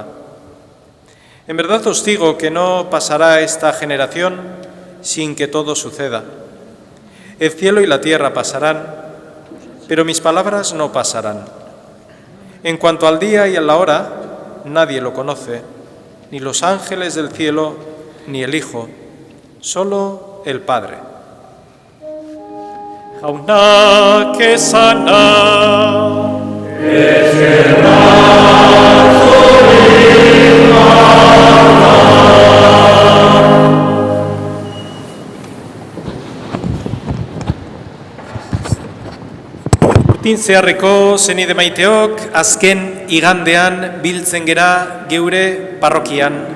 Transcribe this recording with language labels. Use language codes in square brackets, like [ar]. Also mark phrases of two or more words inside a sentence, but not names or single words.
[es] En verdad os digo que no pasará esta generación sin que todo suceda. El cielo y la tierra pasarán, pero mis palabras no pasarán. En cuanto al día y a la hora, nadie lo conoce, ni los ángeles del cielo, ni el Hijo, solo el Padre. [eu] Jaunak esana. Zeharreko zenide maiteok, azken igandean biltzen gera geure parrokian.